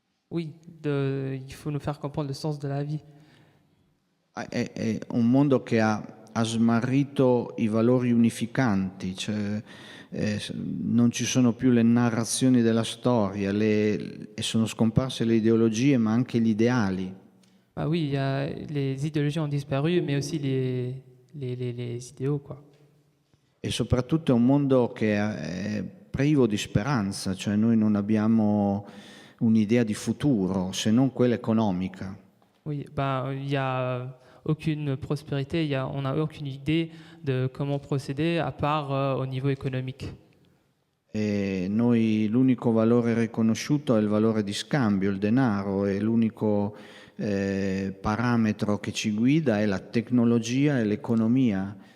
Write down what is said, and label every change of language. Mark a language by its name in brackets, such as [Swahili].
[French] oui, il faut nous faire comprendre le sens de la vie. [Italian] È un mondo che ha smarrito i valori unificanti, cioè, non ci sono più le narrazioni della storia, e sono scomparse le ideologie, ma anche gli ideali. [French] Ah oui, les idéologies ont disparu, mais aussi les idéaux, quoi. [Italian] E soprattutto è un mondo che è privo di speranza, cioè noi non abbiamo un'idea di futuro se non quella economica. [French] Oui, il n'y a aucune prospérité, on n'a aucune idée de comment procéder à part au niveau économique. [Italian] E noi l'unico valore riconosciuto è il valore di scambio, il denaro, e l'unico parametro che ci guida è la tecnologia e l'economia.